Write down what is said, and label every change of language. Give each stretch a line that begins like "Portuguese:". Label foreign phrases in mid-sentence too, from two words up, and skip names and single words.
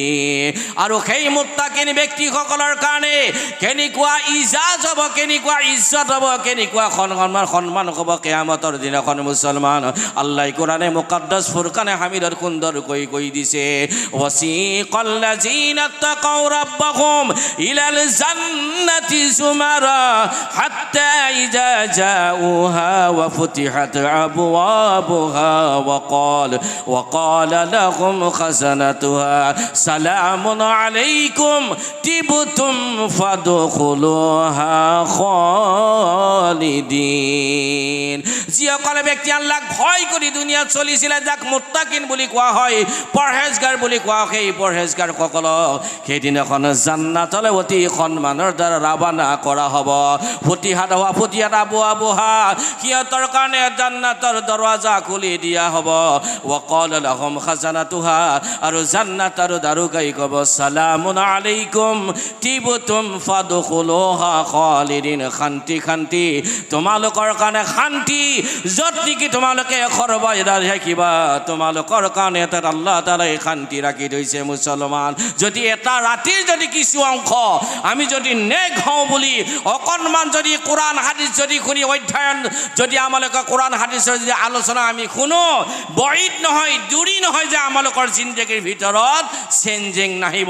Assamese: আৰু এই মুত্তাকিন ব্যক্তিসকলৰ কাৰণে কেনেকুৱা ইজাজ হ'ব, কেনেকুৱা ইজ্জত হ'ব, কেনেকুৱা সন্মান হ'ব কিয়ামতৰ দিনাখন মুছলমান। আল্লাহ কোৰানে মুকদ্দাছ ফুৰকানে হামিদত সুন্দৰকৈ কৈ দিছে,
Arabic: وسيق الذين اتقوا ربهم إلى الجنة زمرا حتى إذا جاءوها وفتحت أبوابها وقال لهم خزنتها سلام عليكم طبتم فادخلوها خالدين.
Assamese: যিসকলে ব্যক্তি আল্লাহক ভয় কৰি দুনিয়াত চলিছিলে, যাক মুত্তাকিন বুলি কোৱা হয়, পৰহেজগাৰ বুলি কোৱা হয়, সেই পৰহেজগাৰ সকলক সেইদিনাখন জান্নাতলৈ অতি সন্মানৰ দ্বাৰা ৰাৱানা কৰা হ'ব।
Arabic: فتحت أبوابها,
Assamese: সিহঁতৰ কাৰণে জান্নাতৰ দৰৱাজা খুলি দিয়া হ'ব।
Arabic: وقال لهم خزنتها,
Assamese: আৰু জান্নাতৰ দাৰোগাই ক'ব
Arabic: سلام عليكم طبتم فادخلوها خالدين,
Assamese: শান্তি তোমালোকৰ কাৰণে শান্তি, য'ত নেকি তোমালোকে সৰ্বদাই থাকিবা, তোমালোকৰ কাৰণে তাত আল্লাহ তাআলাই শান্তি ৰাখি থৈছে মুছলমান। যদি এটা ৰাতিৰ যদি কিছু অংশ আমি যদি নেক হওঁ বুলি অকণমান যদি কোৰআন হাদিছ যদি শুনি অধ্যয়ন যদি আমালোকে কোৰআন হাদিছৰ যদি আলোচনা আমি শুনো, বঈদ নহয়, দূৰী নহয় যে আমালোকৰ জিন্দগীৰ ভিতৰত চেঞ্জিং নাহিব।